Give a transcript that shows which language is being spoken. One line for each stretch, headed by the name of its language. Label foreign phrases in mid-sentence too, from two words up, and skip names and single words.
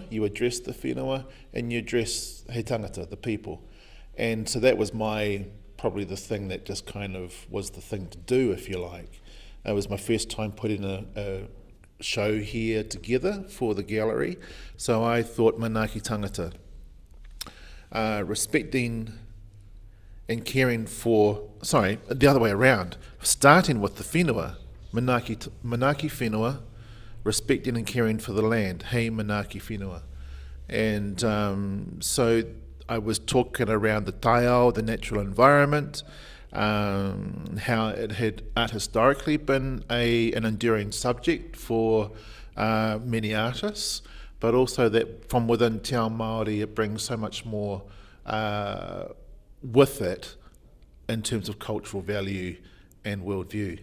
English: You address the whenua, and you address
Māori: he tangata,
English: the people. And so that was probably the thing that just kind of was the thing to do, if you like. It was my first time putting a show here together for the gallery, so I thought
Māori: manaaki tangata,
English: respecting and caring for, the other way around, starting with the whenua,
Māori: manaaki whenua,
English: respecting and caring for the land,
Māori: hei manaaki whenua.
English: And so I was talking around the taiao, the natural environment, how it had art historically been an enduring subject for many artists, but also that from within
Māori: Te Ao Māori
English: it brings so much more with it in terms of cultural value and worldview.